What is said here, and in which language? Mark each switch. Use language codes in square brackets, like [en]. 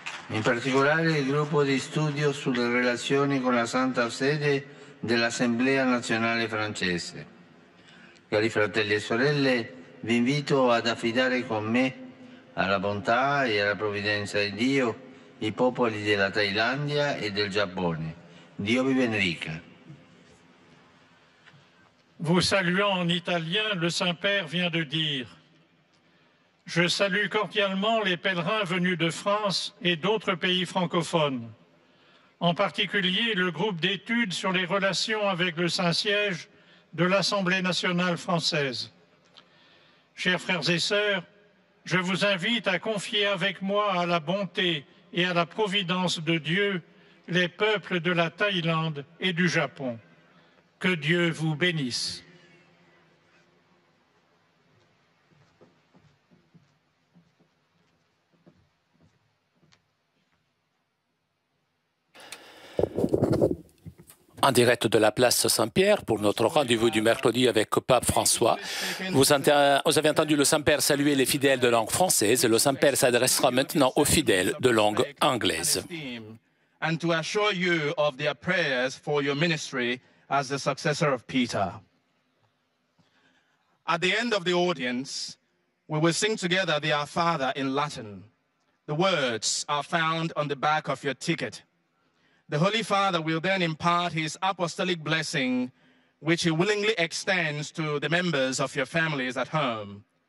[it] In particolare il gruppo di studio sulle relazioni con la Santa Sede dell'Assemblea Nazionale Francese. Cari fratelli e sorelle, vi invito ad affidare con me alla bontà e alla provvidenza di Dio i popoli della Thailandia e del Giappone. Dio vi benedica. [fr] Vous saluant en italien, le Saint-Père vient de dire « Je salue cordialement les pèlerins venus de France et d'autres pays francophones, en particulier le groupe d'études sur les relations avec le Saint-Siège de l'Assemblée nationale française. Chers frères et sœurs, je vous invite à confier avec moi à la bonté et à la providence de Dieu les peuples de la Thaïlande et du Japon. Que Dieu vous bénisse. En direct de la place Saint-Pierre pour notre rendez-vous du mercredi avec Pape François. Vous avez entendu le Saint-Père saluer les fidèles de langue française et le Saint-Père s'adressera maintenant aux fidèles de langue anglaise. [en] And to assure you of their prayers for your ministry as the successor of Peter. At the end of the audience, we will sing together the Our Father in Latin. The words are found on the back of your ticket. The Holy Father will then impart his apostolic blessing, which he willingly extends to the members of your families at home.